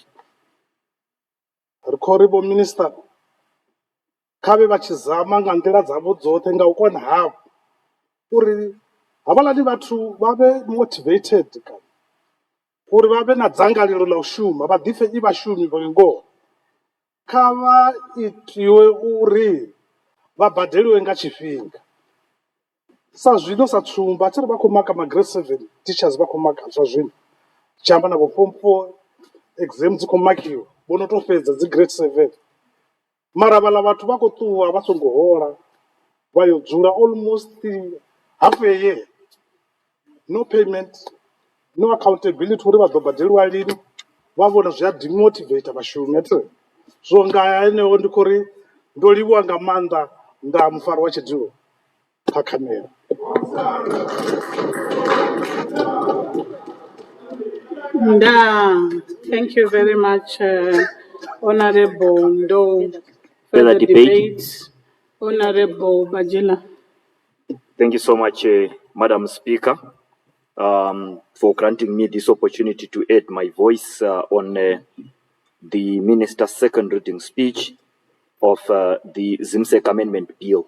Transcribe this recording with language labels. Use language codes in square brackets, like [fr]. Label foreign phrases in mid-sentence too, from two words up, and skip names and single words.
[ve] Ri khou ri vho minister kha vhe vha tshi zama nga nḓila dzavho dzoṱhe nga u kona havho uri havhaḽani vhathu vha vhe motivated, kana uri vha vhe na dzangalelo ḽa u shuma, vha ḓipfhe i vhashumi vha ngoho. Kha vha itiwe uri vha badeliwe nga tshifhinga, sa zwino sa tsumbo athi ri vha khou maka ma [en] grade 7 teachers [ve] vha khou maka zwa zwino, tshi amba na vho [en] form 4 exam [ve] dzi khou makiwa, vho no to fhedza dzi grade 7, mara vhaḽa vhathu vha khou ṱuwa vha songo hola, vha yo dzula [en] almost half a year, no payment, no accountability [ve] uri vha ḓo badeliwa lini, vha vhona zwi a demotivate vhashumi ati. So nga heneo ndi khou ri ndo livhuwa nga maanḓa nga mufari wa tshidilo kha khamera. [en] Thank you very much, Honorable Ndo. Further debate, Honorable Bajila. Thank you so much, Madam Speaker, for granting me this opportunity to add my voice on the Minister's second reading speech of the Zimsec Amendment Bill.